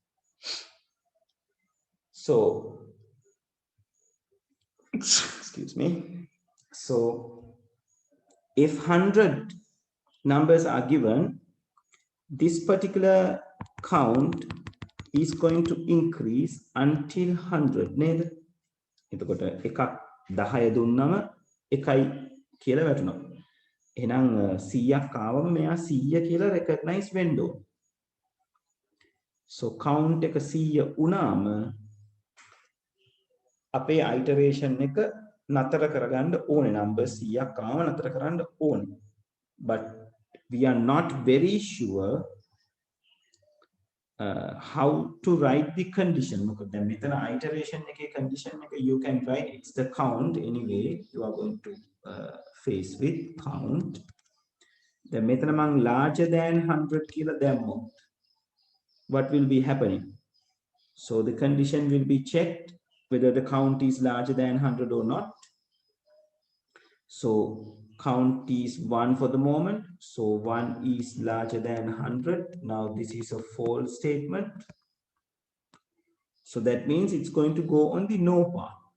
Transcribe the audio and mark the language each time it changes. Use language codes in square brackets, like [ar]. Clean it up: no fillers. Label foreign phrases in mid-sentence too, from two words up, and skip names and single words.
[en] So excuse me. So if 100 numbers are given, this particular count is going to increase until 100 [si] නේද? එතකොට එකක් 10 දුන්නම එකයි කියලා වැටුණා. එහෙනම් 100ක් ආවම මෙයා 100 කියලා recognize වෙන්න ඕන. So count එක 100 වුණාම අපේ iteration එක නතර කරගන්න ඕනේ. number 100ක් ආවම නතර කරන්න ඕනේ. [en] But we are not very sure how to write the condition. [si] මොකද දැන් මෙතන iteration එකේ condition එක [en] you can write it's the count anyway. You are going to face with count. [si] දැන් මෙතන මම [en] larger than 100 [si] කියලා දැම්මොත් [en] what will be happening? So the condition will be checked whether the count is larger than 100 or not. So count is 1 for the moment. So 1 is larger than 100. Now this is a false statement. So that means it's going to go on the no part.